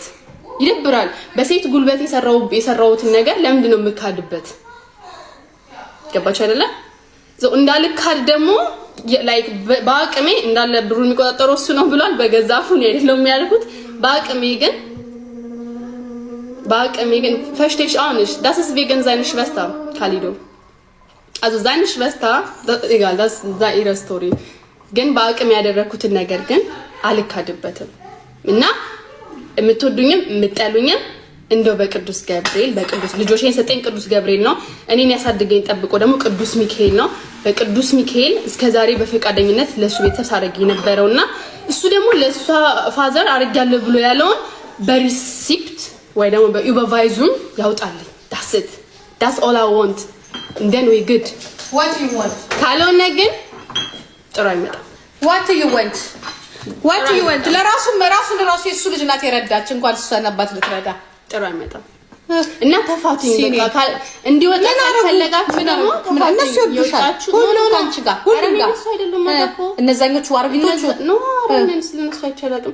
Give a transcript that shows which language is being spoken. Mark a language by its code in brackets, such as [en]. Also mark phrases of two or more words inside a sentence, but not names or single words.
[am] ይደብራል። በሴት ጉልበት የሰራውትን ነገር ለምንድን ነው የምካድበት? ገባችሁ አይደለ? እንዳልካድ ደግሞ ላይክ በአቅሜ እንዳለ ብሩን የሚቆጣጠረው እሱ ነው ብሏል። በገዛ አፉ ነው አይደለም የሚያልኩት። በአቅሜ ግን [de] verstehe ich auch nicht. Das ist wegen seiner Schwester, Khalido. Also seine Schwester, egal, das ist ihre Story. [am] ግን በአቅሜ ያደረኩትን ነገር ግን አልካድበትም እና የምትወዱኝም የምትጠሉኝም እንደው በቅዱስ ገብርኤል በቅዱስ ልጆቼን ሰጠኝ ቅዱስ ገብርኤል ነው። እኔን ያሳድገኝ ጠብቆ ደግሞ ቅዱስ ሚካኤል ነው። በቅዱስ ሚካኤል እስከዛሬ በፈቃደኝነት ለሱ ቤተሰብ ሳደርግ የነበረውና እሱ ደግሞ ለሷ ፋዘር አርጋለሁ ብሎ ያለውን በሪሲፕት ወይ ደግሞ በዩበርቫይዙን ያውጣልኝ። [en] that's all I want and then we good. What do you want? [am] ካልሆነ ግን ጥሩ አይመጣም። [en] What do you want? [am] ለራሱ የሱ ልጅ ናት የረዳች እንኳን እሷ ነባት ልትረዳ ጥሩ አይመጣም እና ተፋቱኝ በቃ እንዲወጣ ካልፈለጋችሁ ደግሞ እነሱ ይወጣችሁ ሁሉ ካንቺ ጋር ሁሉ ጋር እነዛኞቹ ዋርቢቶቹ ነው አረን ስለነሱ አይቻላልም